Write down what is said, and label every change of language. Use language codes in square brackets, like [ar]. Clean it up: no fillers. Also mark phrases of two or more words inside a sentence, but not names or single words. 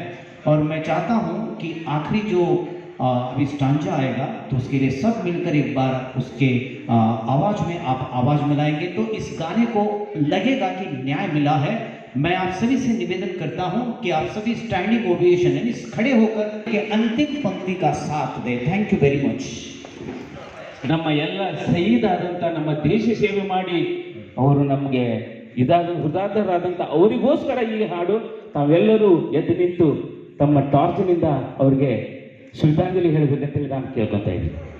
[hi] और मैं चाहता हूँ कि आखिरी जो अभी स्टांजा आएगा तो उसके लिए सब मिलकर एक बार उसके आवाज़ में आप आवाज़ मिलाएंगे तो इस गाने को लगेगा कि न्याय मिला है. मैं आप सभी से निवेदन करता हूं कि आप सभी [en] standing ovation [hi] यानी खड़े होकर के अंतिम पंक्ति का साथ दें. [en] thank you very much. [kn] ನಮ್ಮ ಎಲ್ಲ ಶಹೀದಾದಂಥ ನಮ್ಮ ದೇಶ ಸೇವೆ ಮಾಡಿ ಅವರು ನಮಗೆ ಹುತಾತ್ಮರಾದಂಥ ಅವರಿಗೋಸ್ಕರ ಈ ಹಾಡು. ತಾವೆಲ್ಲರೂ ಎದ್ದು ನಿಂತು ತಮ್ಮ ಟಾರ್ಚ್ನಿಂದ ಅವ್ರಿಗೆ ಶ್ರದ್ಧಾಂಜಲಿ ಹೇಳಬೇಕಂತೇಳಿ ನಾನು ಕೇಳ್ಕೊತಾ ಇದ್ದೀನಿ.